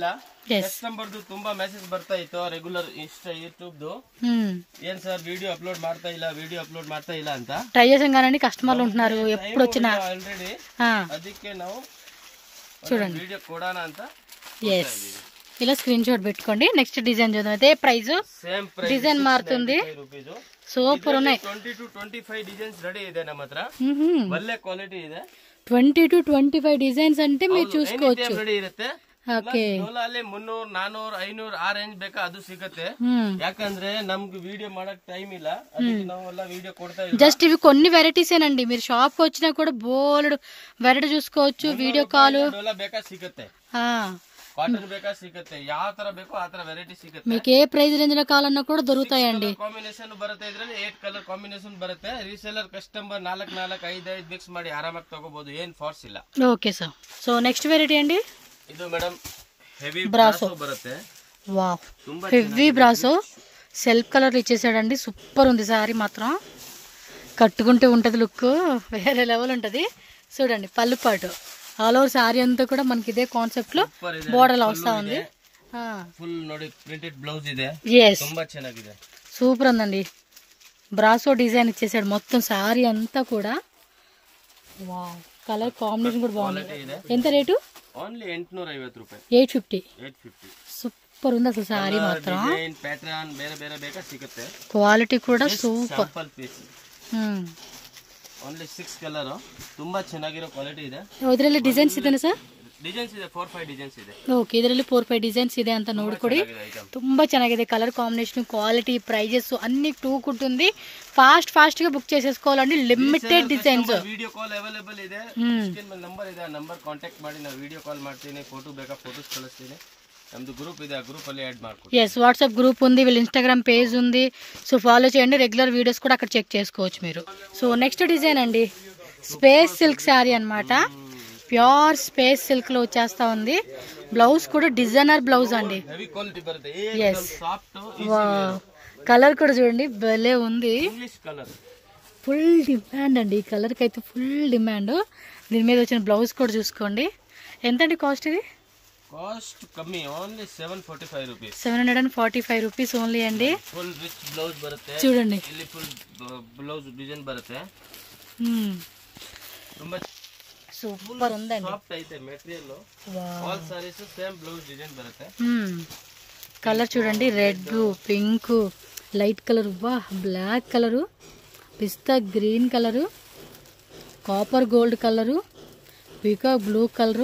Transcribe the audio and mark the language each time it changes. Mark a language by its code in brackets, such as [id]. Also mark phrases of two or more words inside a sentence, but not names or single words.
[kn] ಕಸ್ಟಮರ್ದು ತುಂಬಾ ಮೆಸೇಜ್ ಬರ್ತಾ ಇತ್ತು [en] regular Insta YouTube. [kn] ಏನ್ ಸರ್ [en] video upload [kn] ಮಾಡ್ತಾ ಇಲ್ಲ ಅಂತ [te] ట్రై చేసాం కానీ కస్టమర్లు ఉంటున్నారు ఎప్పుడు వచ్చినా. [kn] ఆల్రెడీ ಅದಕ್ಕೆ ನಾವು [te] చూడండి [kn] ವಿಡಿಯೋ ಕೊಡಾನ ಅಂತ. [te] ఎస్, ఇలా స్క్రీన్ షాట్ పెట్టుకోండి. [en] next design [te] చూద్దాం. అదే ప్రైస్, [en] same price, [te] డిజైన్ మారుతుంది. సూపర్ ఉన్నాయి. [en] 20 to 25 designs ready [kn] ಇದೆ ನಮ್ಮ ಹತ್ರ. ಒಳ್ಳೆ ಕ್ವಾಲಿಟಿ ಇದೆ. [en] 20 to 25 designs [te] అంటే మీరు చూసుకోవచ్చు. [kn] రెడీ ఇರುತ್ತೆ. [te] ఓకే, [kn] ಡೋಲಾಲಿ 300 400 500 ಆ ರೇಂಜ್ ಬೇಕಾ ಅದು ಸಿಗುತ್ತೆ. ಯಾಕಂದ್ರೆ ನಮ್ಗೆ ವಿಡಿಯೋ ಮಾಡಕ್ ಟೈಮ್ ಇಲ್ಲ, ಅದಕ್ಕೆ ನಾವೆಲ್ಲ ವಿಡಿಯೋ ಕೊಡ್ತಾ ಇಲ್ಲ. [te] జస్ట్ ఇవి కొన్ని వెరైటీస్ ఏనండి. మీరు షాప్ కి వచ్చినా కూడా బోల్డ్ వెరైటీ చూసుకోవచ్చు. [en] video call [kn] ಡೋಲಾ ಬೇಕಾ ಸಿಗುತ್ತೆ, కాటన్ ಬೇಕಾ ಸಿಗುತ್ತೆ, ಯಾವ ತರ ಬೇಕೋ ಆ ತರ ವೆರೈಟಿ ಸಿಗುತ್ತೆ. [te] మీకు ఏ [en] price range [te] లో కావాలన్నా కూడా దొరుకుతాయండి. [kn] ಕಾಂಬಿನೇಷನ್ ಬರುತ್ತೆ, ಇದ್ರಲ್ಲಿ 8 [en] colour combination [kn] ಬರುತ್ತೆ. [en] reseller customer [kn] 4 4 5 5 ಮಿಕ್ಸ್ ಮಾಡಿ ಆರಾಮಾಗಿ ತಗೋಬಹುದು, ಏನ್ ಫೋರ್ಸ್ ಇಲ್ಲ. [en] okay sir, so next variety [te] అండి, [kn] ಇದು [en] madam heavy brasso [kn] ಬರುತ್ತೆ. [en] wow, heavy brasso self colour [te] ఇచ్చేసాడండి. సూపర్ ఉంది సారీ మాత్రం. కట్టుకుంటే ఉంటది లుక్ వేరే లెవెల్ ఉంటది. చూడండి పళ్ళు పాటు [en] all over saree [te] అంతా కూడా మనకి ఇదే కాన్సెప్ట్ లో బోర్డర్ వస్తా ఉంది. ఫుల్ ನೋಡಿ [en] printed blouse [te] ಇದೆ. ತುಂಬಾ ಚೆನ್ನಾಗಿದೆ, సూపర్ ఉందండి. [en] brasso design [te] ఇచ్చేసాడు మొత్తం సారీ అంతా కూడా. [en] wow, colour combination [te] కూడా బాగుంది. ఎంత రేటు? ఓన్లీ 850 రూపాయలు. 850. సూపర్ ఉంది అసలు సారీ మాత్రం. [kn] ಪ್ಯಾಟರ್ನ್ ಬೇರೆ ಬೇರೆ ಬೇಕಾ ಸಿಗುತ್ತೆ. [te] క్వాలిటీ కూడా సూపర్. [en] only 6 colour [kn] ತುಂಬಾ ಚೆನ್ನಾಗಿರೋ ಕ್ವಾಲಿಟಿ ಇದೆ. ಇದರಲ್ಲಿ ಡಿಸೈನ್ಸ್ ಇದೆನಾ ಸರ್? ಡಿಸೈನ್ಸ್ ಇದೆ [en] 4-5 designs [kn] ಇದೆ. ಓಕೆ, ಇದರಲ್ಲಿ [en] 4-5 designs [kn] ಇದೆ ಅಂತ ನೋಡ್ಕೊಡಿ. ತುಂಬಾ ಚೆನ್ನಾಗಿದೆ [te] కలర్ కాంబినేషన్, క్వాలిటీ, ప్రైజెస్ అన్ని టూ ఉంటుంది. ఫాస్ట్ గా బుక్ చేసేసుకోవాలండి. [en] limited designs. video call available [kn] ಇದೆ. ಸ್ಕ್ರೀನ್ ಮೇಲೆ ನಂಬರ್ ಇದೆ, ಆ [en] number contact [kn] ಮಾಡಿ ನಾವು [en] video call [kn] ಮಾಡ್ತೀನಿ. ಫೋಟೋ ಬೇಕಾ ಫೋಟೋಸ್ ಕಳಿಸ್ತೀನಿ. ನಮ್ದು ಗ್ರೂಪ್ ಇದೆ, ಆ ಗ್ರೂಪ್ ಅಲ್ಲಿ యాడ్ ಮಾಡ್ಕೊಳ್ಳಿ. [en] yes, WhatsApp group [te] ఉంది, వీళ్ళ [en] Instagram page [te] ఉంది. సో ఫాలో చేయండి. [en] regular videos [te] కూడా అక్కడ చెక్ చేసుకోవచ్చు మీరు. [en] so next design [te] అండి, [en] space silk saree [te] అన్నమాట. [en] pure space silk [te] లో వచ్చేస్తా ఉంది. బ్లౌజ్ కూడా [en] designer blouse [te] అండి. [en] heavy quality [kn] బರುತ್ತೆ. [te] yes, కలర్ కూడా చూడండి భలే ఉంది. [en] English colour full demand [te] అండి. ఈ కలర్ కి అయితే [en] full demand. [te] దీని మీద వచ్చిన బ్లౌజ్ కూడా చూసుకోండి. ఎంత అండి కాస్ట్? ఇది కాస్ట్ కಮ್ಮಿ, [en] only 745 rupees. 745 rupees only [te] అండి. [en] full rich blouse [kn] బರುತ್ತೆ [te] చూడండి. [kn] ಇಲ್ಲಿ [en] full blouse design [kn] ಬರುತ್ತೆ. ತುಂಬಾ [te] సూపర్ ఉందండి. సాఫ్ట్ అయితే మెటీరియల్. [en] all sarees same blouse design [te] బರುತ್ತೆ. కలర్ చూడండి, [en] red, pink, light colour, black [te] కలరు, [en] pista green [te] కలరు, [en] copper gold [te] కలరు, [en] peacock blue [te] కలరు.